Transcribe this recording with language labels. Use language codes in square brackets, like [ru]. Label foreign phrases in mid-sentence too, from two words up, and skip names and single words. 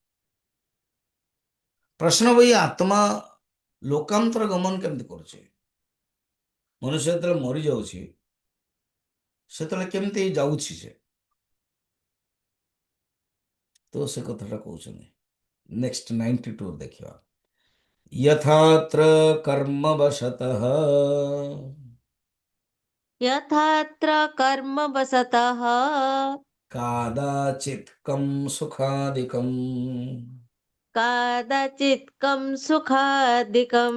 [or] ପ୍ରଶ୍ନ ଭାଇ, ଆତ୍ମା ଲୋକାନ୍ତର ଗମନ କେମିତି କରୁଛି? ମନୁଷ୍ୟ ଯେତେବେଳେ ମରିଯାଉଛି, ସେତେବେଳେ କେମିତି ଯାଉଛି ସେ? ତ ସେ କଥାଟା କହୁଛନ୍ତି ନେକ୍ସଟ 92 ଦେଖିବା। [sa] यथात्र कर्मवशतः यथात्र कर्मवशतः कादाचित्कं सुखादिकम् कादाचित्कं सुखादिकं